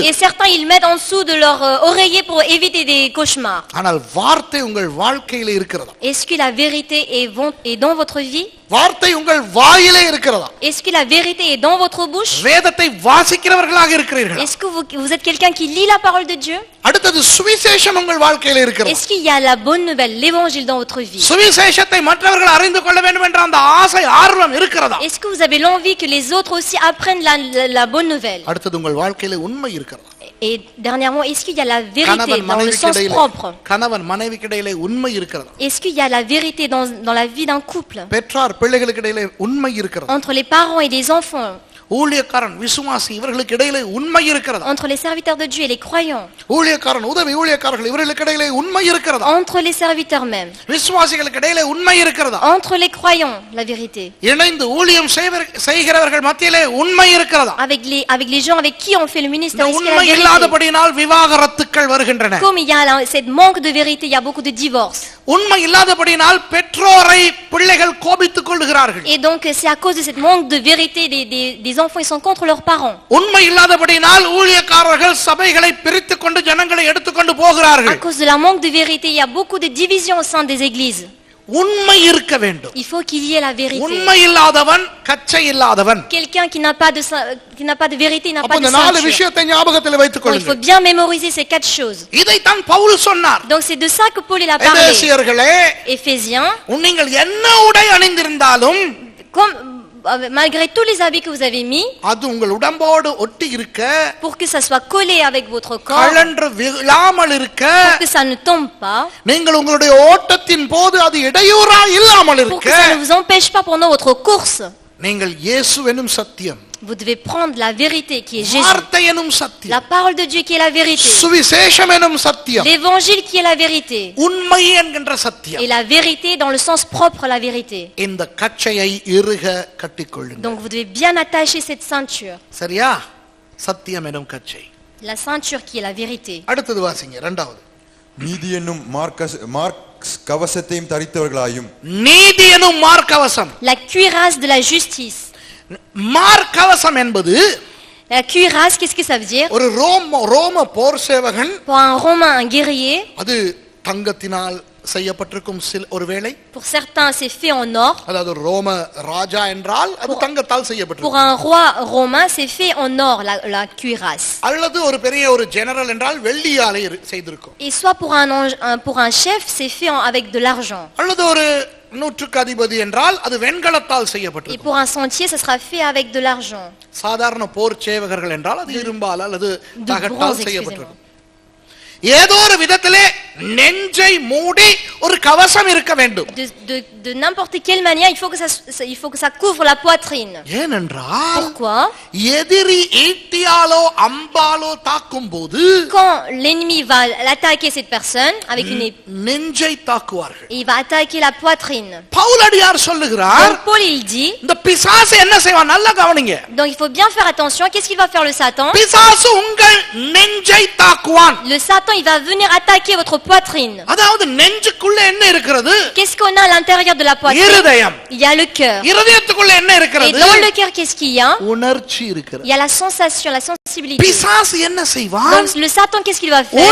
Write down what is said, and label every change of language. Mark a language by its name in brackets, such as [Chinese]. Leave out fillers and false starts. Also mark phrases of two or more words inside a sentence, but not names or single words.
[French] Et certains, ils mettent en dessous de leur oreiller pour éviter des cauchemars. [Tamil] ஆனால் வார்த்தை உங்கள் வாழ்க்கையிலே இருக்கிறதா? [French] Est-ce que la vérité est dans votre vie? [Tamil] வார்த்தை உங்கள் வாயிலே இருக்கிறதா? [French] Est-ce que la vérité est dans votre bouche? [Tamil] வேதத்தை வாசிக்கிறவர்களாக இருக்கிறீர்களா? [French] Est-ce que vous êtes quelqu'un qui lit la parole de Dieu? [Tamil] அடுத்தது சுவிசேஷம் உங்கள் வாழ்க்கையிலே இருக்கிறதா? [French] Est-ce qu'il y a la bonne nouvelle, l'évangile dans votre vie? [Tamil] சுவிசேஷத்தை மற்றவர்கள் அறிந்து கொள்ள வேண்டும் என்ற அந்த ஆசை ஆர்வம் இருக்கிறதா? [French] Est-ce que vous avez l'envie que les autres aussi apprennent la bonne nouvelle? [Tamil] அடுத்தது உங்கள் வாழ்க்கையிலே உண்மை இருக்கிறதா? [French] Et dernièrement, est-ce qu'il y a la vérité [Tamil] கணவன் [French] dans le sens [Tamil] மனைவிக்கிடையிலே [French] propre? [Tamil] கணவன் மனைவிக்கிடையிலே உண்மை இருக்கிறதா? [French] Est-ce qu'il y a la vérité dans la vie d'un couple? [Tamil] பெற்றார் பிள்ளைகளுக்கு இடையிலே உண்மை இருக்கிறதா? [French] Entre les parents et les enfants? [Tamil] ஊழியக்காரன் விசுவாசி இவர்களுக்கு இடையிலே உண்மை இருக்கிறதா? [French] Entre les serviteurs de Dieu et les croyants? [Tamil] ஊழியக்காரன் உதவி ஊழியக்காரர்கள் இவர்களுக்கு இடையிலே உண்மை இருக்கிறதா? [French] Entre les serviteurs même? [Tamil] விசுவாசிகளுக்கு இடையிலே உண்மை இருக்கிறதா? [French] Entre les croyants, la vérité? [Tamil] இணைந்து ஊழியம் செய்கிறவர்கள் மத்தியிலே உண்மை இருக்கிறதா? [French] Avec les gens avec qui on fait le ministère, [Tamil] இந்த [French] est-ce qu'il y a [Tamil] உண்மை [French] la vérité? [Tamil] இல்லாதபடியினால் விவாகரத்துக்கள் வருகின்றன. [French] Comme il y a cette manque de vérité, il y a beaucoup de divorces. [Tamil] உண்மை இல்லாதபடியினால் பெற்றோரை பிள்ளைகள் கோபித்துக் கொள்கிறார்கள். [French] Et donc c'est à cause de cette manque de vérité, des enfants ils sont contre leurs parents. [Tamil] உண்மை இல்லாதபடியினால் ஊழியக்காரர்கள் சபைகளை பிரித்துக் கொண்டு ஜனங்களை எடுத்துக்கொண்டு [French] À [Tamil] போகிறார்கள். [French] cause de la manque de vérité, il y a beaucoup de divisions au sein des églises. [Tamil] உண்மை இருக்க வேண்டும். [French] Il faut qu'il y ait la vérité. [Tamil] உண்மை இல்லாதவன் கச்சை இல்லாதவன். [French] Quelqu'un qui n'a pas de vérité, n'a [Tamil] அப்ப [French] pas de [Tamil] இந்த நாலு [French] ceinture. [Tamil] விஷயத்தை ஞாபகத்தில் வைத்துக் [French] Donc, il faut [Tamil] கொள்ளுங்கள். [French] bien mémoriser ces quatre choses. [Tamil] இதைத்தான் பவுல் சொன்னார். [French] Donc c'est de ça que Paul il a parlé. [Tamil] எபேசியர்களே, [French] Éphésiens, [Tamil] நீங்கள் என்ன உடை அணிந்திருந்தாலும் [French] malgré tous les habits que vous avez mis, [Tamil] அது உங்கள் உடம்போடு ஒட்டி இருக்க, [French] pour que ça soit collé avec votre corps, [Tamil] கழன்று விழாமல் இருக்க, [French] pour que ça ne tombe pas, [Tamil] நீங்கள் உங்களுடைய ஓட்டத்தின் போது அது இடையூறா இல்லாமல் [French] pour [Tamil] இருக்க, [French] que ça ne vous empêche pas pendant votre course. [Tamil] நீங்கள் இயேசு எனும் சத்தியம், [French] Vous devez prendre la vérité qui est Jésus. [Tamil] வார்த்தை எனும் [French] La [Tamil] சத்தியம், [French] parole de Dieu qui est la vérité. [Tamil] சுவிசேஷம் எனும் சத்தியம், [French] L'évangile qui est la vérité. [Tamil] உண்மை என்கின்ற சத்தியம். [French] Et la vérité dans le sens propre à la vérité. [Tamil] இந்த கச்சையை இறுக கட்டிக்கொள்ளுங்கள். [French] Donc vous devez bien attacher cette ceinture. [Tamil] சரியா? சத்தியம் எனும் கச்சை. [French] La ceinture qui est la vérité. [Tamil] அடுத்தது வாசிங்க, இரண்டாவது. நீதி என்னும் மார்க் கவசத்தையும் தரித்தவர்களாயும். நீதி எனும் மார்க்கவசம். [French] La cuirasse de la justice. [Tamil] மார்க்கவசம் என்பது [French] La cuirasse, qu'est-ce que ça veut dire? [Tamil] ஒரு ரோம போர் சேவகன், [French] Pour un Romain, un guerrier, [Tamil] அது தங்கத்தினால் செய்யப்பட்டிருக்கும் ஒருவேளை. [French] pour certains c'est fait en or. [Tamil] அதாவது ரோம ராஜா என்றால் அது தங்கத்தால் [French] Pour [Tamil] செய்யப்பட்டிருக்கும். [French] un roi romain, c'est fait en or, la cuirasse. [Tamil] அல்லது ஒரு பெரிய ஒரு ஜெனரல் என்றால் வெள்ளியாலே செய்திருக்கும். [French] Et soit pour un chef, c'est fait avec de l'argent. [Tamil] அல்லது ஒரு நூற்றுக்கு அதிபதி என்றால் அது வெண்கலத்தால் [French] Et [Tamil] செய்யப்பட்டிருக்கும். [French] pour un sentier, ça sera fait avec de l'argent. [Tamil] சாதாரண போர் சேவகர்கள் என்றால் அது இரும்பால் அல்லது தகட்டால் [French] bronze, [Tamil] செய்யப்பட்டிருக்கும். ஏதோ ஒரு விதத்திலே நெஞ்சை மூடி ஒரு கவசம் இருக்க வேண்டும். [French] De n'importe quelle manière, il faut que ça couvre la poitrine. [Tamil] ஏனென்றால் [French] Pourquoi? [Tamil] எதிரி ஈட்டியாலோ அம்பாலோ தாக்கும் போது [French] Quand l'ennemi va attaquer cette personne avec une épée, [Tamil] நெஞ்சை தாக்குவார்கள். [French] il va attaquer la poitrine. [Tamil] பவுலடியார் சொல்லுகிறார், [French] Donc Paul il dit, [Tamil] இந்த பிசாசு என்ன செய்வான்? நல்லா கவனிங்க. [French] donc il faut bien faire attention. Qu'est-ce qu'il va faire le Satan? [Tamil] பிசாசு உங்கள் நெஞ்சை தாக்குவான். [French] Le Satan il va venir attaquer votre poitrine. [Tamil] அதாவது நெஞ்சுக்குள்ள என்ன இருக்கிறது? [French] Qu'est-ce qu'on a à l'intérieur de la poitrine? [Tamil] இருதயம். [French] Il y a le cœur. [Tamil] இருதயத்துக்குள்ள என்ன [French] Et [Tamil] இருக்கிறது? [French] dans le cœur, qu'est-ce qu'il y a? [Tamil] உணர்ச்சி இருக்கிறது. [French] Il y a la sensation, la sensibilité. [Tamil] பிசாசு என்ன செய்வான்? [French] Donc le Satan, qu'est-ce qu'il va faire?